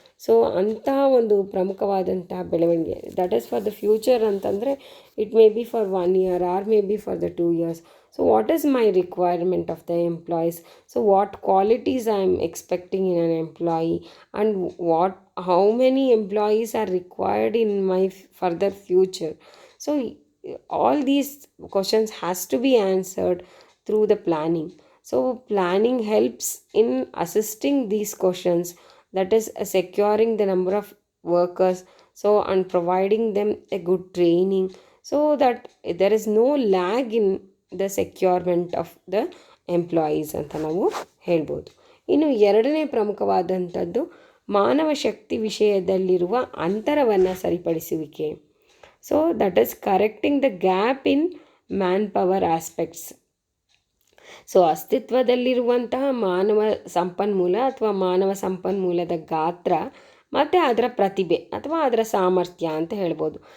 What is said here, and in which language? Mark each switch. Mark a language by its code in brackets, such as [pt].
[en] so [kn] ಅಂತಹ ಒಂದು ಪ್ರಮುಖವಾದಂತಹ ಬೆಳವಣಿಗೆ, [en] that is for the future [kn] ಅಂತಂದರೆ [en] It may be for 1 year or may be for the 2 years. So what is my requirement of the employees, so what qualities I am expecting in an employee and how many employees are required in my further future. So all these questions has to be answered through the planning. So planning helps in assisting these questions, that is securing the number of workers, so and providing them a good training so that there is no lag in the securement of the employees [kn] ಅಂತ ನಾವು ಹೇಳ್ಬೋದು. ಇನ್ನು ಎರಡನೇ ಪ್ರಮುಖವಾದಂಥದ್ದು ಮಾನವ ಶಕ್ತಿ ವಿಷಯದಲ್ಲಿರುವ ಅಂತರವನ್ನು ಸರಿಪಡಿಸುವಿಕೆ. [en] So that is correcting the gap in manpower aspects. [kn] So ಅಸ್ತಿತ್ವದಲ್ಲಿರುವಂತಹ ಮಾನವ ಸಂಪನ್ಮೂಲ ಅಥವಾ ಮಾನವ ಸಂಪನ್ಮೂಲದ ಗಾತ್ರ ಮತ್ತು ಅದರ ಪ್ರತಿಭೆ ಅಥವಾ ಅದರ ಸಾಮರ್ಥ್ಯ ಅಂತ ಹೇಳ್ಬೋದು.